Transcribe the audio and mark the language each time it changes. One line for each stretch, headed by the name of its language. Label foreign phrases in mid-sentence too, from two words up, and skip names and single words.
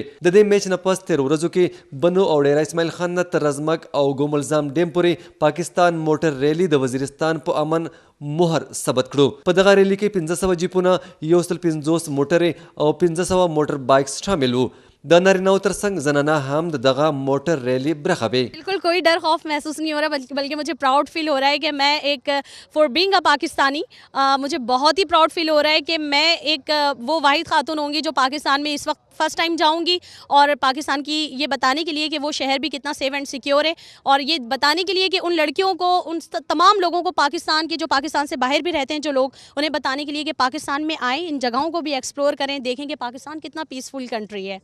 Pashto: د دې میچ نه پس تېرو ورځو کې بنو او ډیرا اسماعیل خان نه تر رزمک او ګوملزام ډیم پورې پاکستان موټر ریلی د وزیرستان په امن مهر ثبت کړو. په دغه ریلی کې 1500 جیپونه 150 موټرې او 1500 موټر بایکس شامل وو. د نارینه‌و ترڅنګ زنانه هم دغه موټر ریلی برخه وي.
Urdu: بالکل کوئی ڈر خوف محسوس نہیں ہو رہا بلکہ مجھے
English: proud feel
Urdu: ہو رہا ہے کہ میں ایک
English: for being a Pakistani
Urdu: مجھے بہت ہی
English: proud feel
Urdu: ہو رہا ہے کہ میں ایک وہ واحد خاتون ہوں گی جو پاکستان میں اس وقت
English: first time
Urdu: جاؤں گی اور پاکستان کی یہ بتانے کے لیے کہ وہ شہر بھی کتنا
English: safe and secure
Urdu: ہے اور یہ بتانے کے لیے کہ ان لڑکیوں کو ان تمام لوگوں کو پاکستان کے جو پاکستان سے باہر بھی رہتے ہیں جو لوگ انہیں بتانے کے لیے کہ پاکستان میں آئے ان جگہوں کو بھی ایکسپلور کریں دیکھیں کہ پاکستان کتنا
English: peaceful country
Urdu: है.